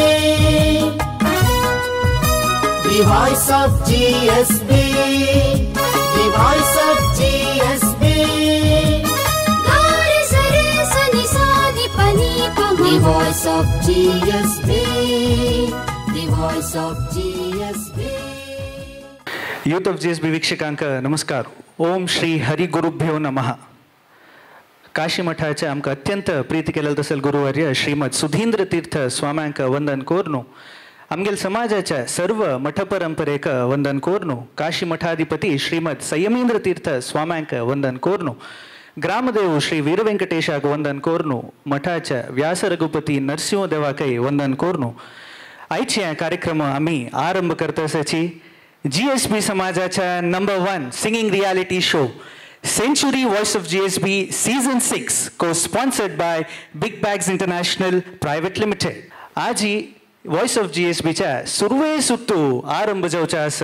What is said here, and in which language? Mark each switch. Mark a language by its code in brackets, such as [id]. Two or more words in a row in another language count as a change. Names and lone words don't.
[en] The voice of GSB. The voice of GSB. Gari sare sani sani pani pama. The voice of GSB. The voice of GSB. [kok] यूथ ऑफ GSB वीक्षकांक नमस्कार. [sa] ओम श्री हरी गुरुभ्यो नमः. [kok] काशी मठाचे आमकां अत्यंत प्रीती केलेले तसेल गुरुवर्य श्रीमद सुधींद्र तीर्थ स्वाम्यांक वंदन कोरनु. आमगेल समाजाच्या सर्व मठ परंपरेक वंदन कोरनु. काशी मठाधिपती श्रीमद संयमेंद्र तीर्थ स्वाम्यांक वंदन कोरनु. ग्रामदेव श्री वीर व्यंकटेशाक वंदन कोरनु. मठाच्या व्यास रघुपती नरसिंह देवाकय वंदन कोरनु. आयचे कार्यक्रम आम्ही आरंभ करताची GSB समाजाच्या नंबर 1 [en] singing reality show [kok] सेंचुरी वॉइस ऑफ GSB सीजन 6 [en] co-sponsored by [kok] बिग बॅग्स इंटरनॅशनल प्रायव्हेट लिमिटेड. आज ही वॉइस ऑफ GSB च्या सुरवे सुत्तू आरंभ जावचा आसा.